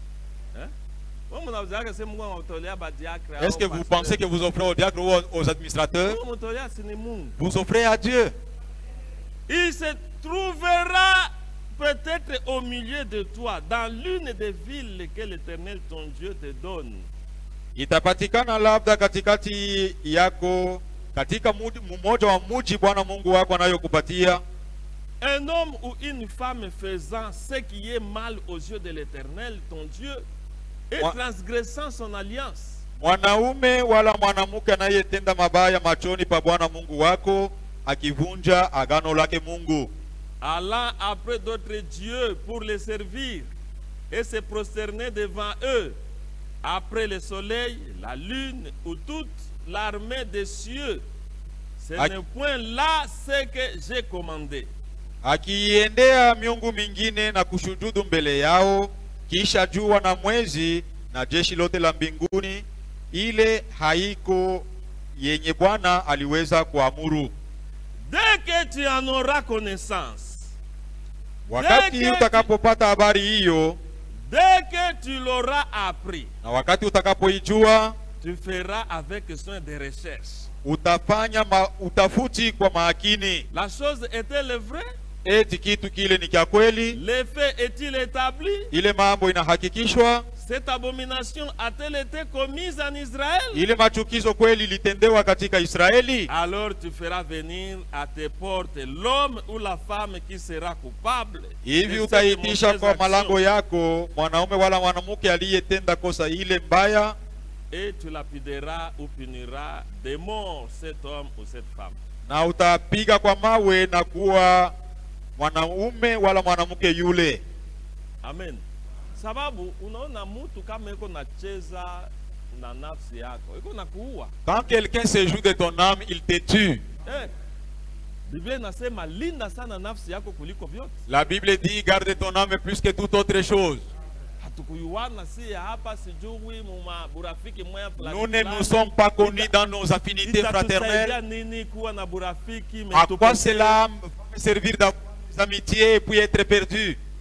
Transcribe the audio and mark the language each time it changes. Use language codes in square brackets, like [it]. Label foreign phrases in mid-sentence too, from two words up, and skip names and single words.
[fr] Est-ce que vous pensez que vous offrez aux diacres ou aux administrateurs? Vous offrez à Dieu. Il se trouvera peut-être au milieu de toi, dans l'une des villes que l'Éternel ton Dieu te donne. [sw] Itapatikana labda katikati yako, katika mmoja wa muji Bwana Mungu wako anayokupatia. [fr] Un homme ou une femme faisant ce qui est mal aux yeux de l'Éternel ton Dieu et transgressant son alliance. [sw] Mwanaume wala mwanamke anayetenda mabaya machoni pa Bwana Mungu wako, akivunja agano lake Mungu, [fr] allant après d'autres dieux pour les servir et se prosterner devant eux, après le soleil, la lune ou toute l'armée des cieux, ce n'est point là ce que j'ai commandé. [sw] Akiendea miungu mingine na kushujudu mbele yao, kisha jua na mwezi na jeshi lote la mbinguni, ile haiko yenye Bwana aliweza kuamuru. [fr] Dès que tu en auras connaissance, [sw] wakati utakapopata habari hiyo, [fr] dès que tu l'auras appris, [sw] na wakati utakapoijua, [fr] tu feras avec soin de recherche. [sw] Utafanya utafuti kwa makini. [fr] La chose est-elle vraie? [sw] Eti kitu kile ni kia kweli? [fr] Le fait est-il établi? [sw] Ile mambo inahakikishwa? [fr] Cette abomination a-t-elle été commise en Israël? [sw] Ile machukizo kweli litendewa katika Israeli? [fr] Alors tu feras venir à tes portes l'homme ou la femme qui sera coupable. [sw] Hivi utaitisha kwa malango yako mwanaume wala mwanamke aliyetenda kosa ile mbaya, [fr] et tu lapideras ou puniras de mort cet homme ou cette femme. [sw] Na utapiga kwa mawe na kuwa mwanaume wala mwanamke yule. Amen. Sababu unaona mtu kama yuko nacheza na nafsi yako, yuko nakuua. [fr] Quand quelqu'un se joue de ton âme, il te tue. [sw] Biblia inasema linda sana nafsi yako kuliko vyote. [fr] La Bible dit garde ton âme plus que toute autre chose. Nous ne nous sommes pas connus dans nos affinités fraternelles. À quoi cela va servir d'avoir des amitiés et puis être perdu?